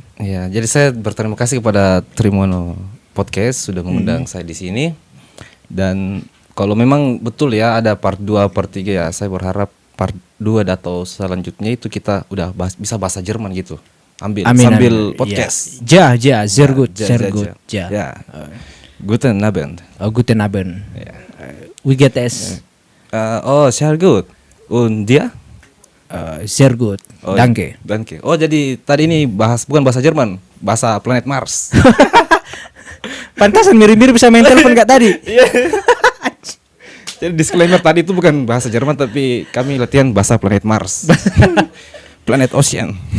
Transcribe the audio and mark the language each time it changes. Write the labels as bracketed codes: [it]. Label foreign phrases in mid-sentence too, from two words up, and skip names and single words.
[id] Ya, jadi saya berterima kasih kepada Trimono Podcast sudah mengundang saya di sini. Dan kalau memang betul ya ada part 2, part 3 ya, saya berharap part 2 atau selanjutnya itu kita udah bisa bahasa Jerman gitu. Sambil podcast. [de] Ja, sehr gut. Ja. Guten Abend. Guten Abend. Ja. We get es. Sehr gut. Und dia? Sehr gut. Danke. [id] Oh, jadi tadi ini bukan bahasa Jerman, bahasa planet Mars. Pantasan mirip-mirip bisa main telepon gak tadi? Jadi disclaimer tadi itu bukan bahasa Jerman, tapi kami latihan bahasa planet Mars. Planet Ocean.